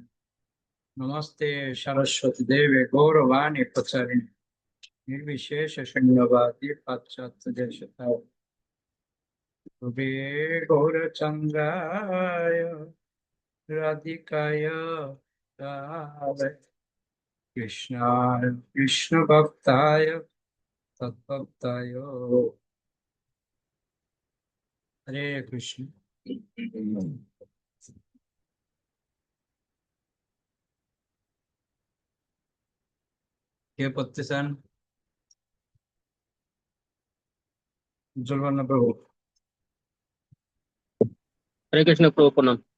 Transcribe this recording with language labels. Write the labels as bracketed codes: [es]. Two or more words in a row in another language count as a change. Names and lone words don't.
[sa] नमस्ते सरस्वती देवे गौरवाणी प्रचारिणे निर्विशेष शून्यवादी पाश्चात्य देशताय वे गौरचंद्राय राधिकाय राधे कृष्णाय कृष्ण भक्ताय तद्भक्ताय हरे कृष्ण। [bn] কে পড়তে চান? জলবন্ন প্রভু। হরে কৃষ্ণ প্রভু প্রণাম।